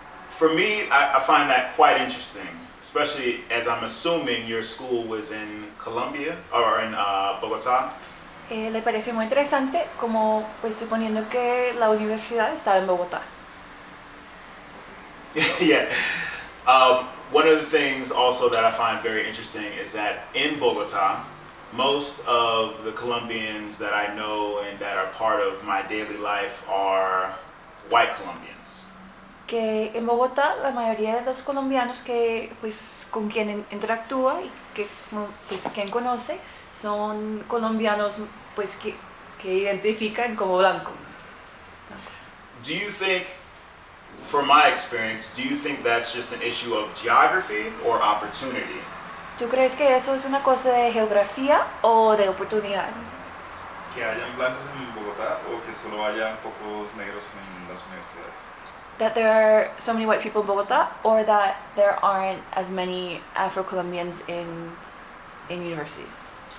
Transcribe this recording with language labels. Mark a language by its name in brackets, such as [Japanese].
[English] For me, I find that quite interesting, especially as I'm assuming your school was in Colombia or in Bogotá. [Spanish] Le pareció muy interesante, como pues suponiendo que la universidad estaba en Bogotá. [English] Yeah. One of the things also that I find very interesting is that in Bogotá, most of the Colombians that I know and that are part of my daily life are white Colombians. [Spanish] Que en Bogotá la mayoría de los colombianos que pues con quien interactúa y que pues quien conoce son colombianos pues que identifican como blancos. [English] Do you think, from my experience, do you think that's just an issue of geography or opportunity? [Spanish] ¿Tú crees que eso es una cosa de geografía o de oportunidad? ¿Que hayan blancos en Bogotá o que solo hayan pocos negros en las universidades? [English] That there are so many white people in Bogotá, or that there aren't as many Afro-Colombians in universities?